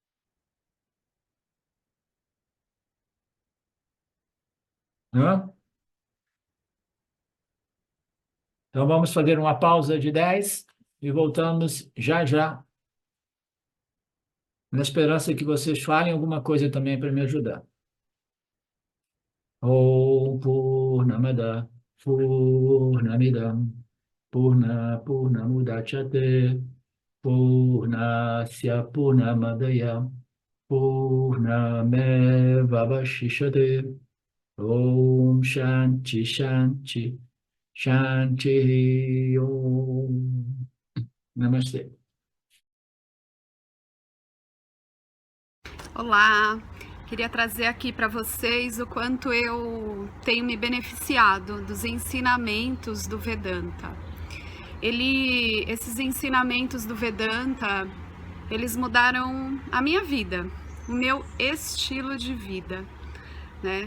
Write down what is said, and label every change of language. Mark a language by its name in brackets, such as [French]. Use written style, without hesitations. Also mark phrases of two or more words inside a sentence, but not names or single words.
[Portuguese] Né? Então, vamos fazer uma pausa de 10 e voltamos já já, na esperança que vocês falem alguma coisa também para me ajudar. [Sanskrit] ॐ पूर्णमदः पूर्णमिदं पूर्णमुदच्यते पूर्णस्य पूर्णमादाय पूर्णमेवावशिष्यते ॐ शान्तिः शान्तिः शान्तिः ॐ. [Portuguese] Namastê. Olá, queria trazer aqui para vocês o quanto eu tenho me beneficiado dos ensinamentos do Vedanta. Esses ensinamentos do Vedanta, eles mudaram a minha vida, o meu estilo de vida, né?